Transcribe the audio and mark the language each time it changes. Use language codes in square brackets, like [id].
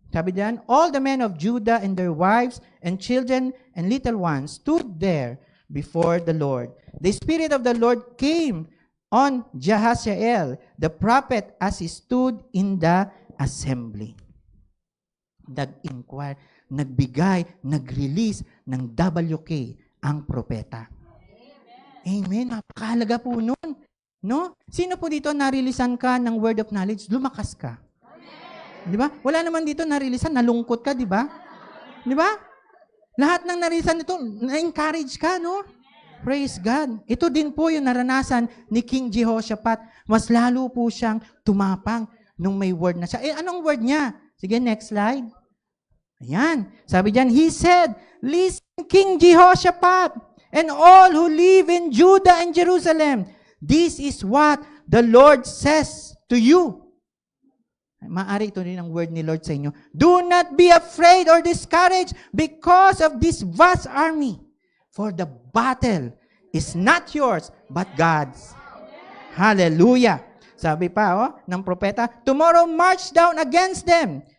[tl] Sabi diyan, [en] all the men of Judah and their wives and children and little ones stood there before the Lord. The Spirit of the Lord came on Jahaziel, the prophet, as he stood in the assembly. [tl] Nag-inquire, nagbigay, nag-release ng WK ang propeta. Amen. Napakahalaga po nun. No? Sino po dito narilisan ka ng [en] word of knowledge? [tl] Lumakas ka. Di ba? Wala naman dito narilisan, nalungkot ka, di ba? Di ba? Lahat ng narilisan dito, na-encourage ka, no? [en] Praise God. [tl] Ito din po yung naranasan ni King Jehoshaphat. Mas lalo po siyang tumapang nung may word na siya. Anong word niya? Sige, next slide. Ayan. Sabi diyan, [en] he said, "Listen, King Jehoshaphat, and all who live in Judah and Jerusalem, this is what the Lord says to you." [tl] Maari ito rin ang word ni Lord sa inyo. [en] "Do not be afraid or discouraged because of this vast army. For the battle is not yours, but God's." Hallelujah. [tl] Sabi pa ng propeta, [en] "Tomorrow march down against them.